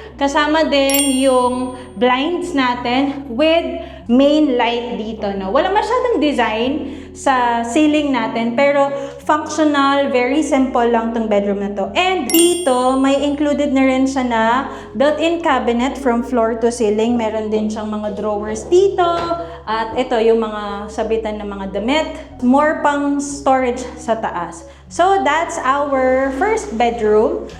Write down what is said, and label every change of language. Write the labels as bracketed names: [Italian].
[Filipino] Kasama din yung blinds natin with main light dito, no? Wala masyadong design sa ceiling natin, pero functional, very simple lang tong bedroom na to. [English] And dito, may included [Filipino] na rin siya na [English] built-in cabinet from floor to ceiling. [Filipino] Meron din siyang mga drawers dito. At ito, yung mga sabitan ng mga damit. More pang storage sa taas. [English] So, that's our first bedroom.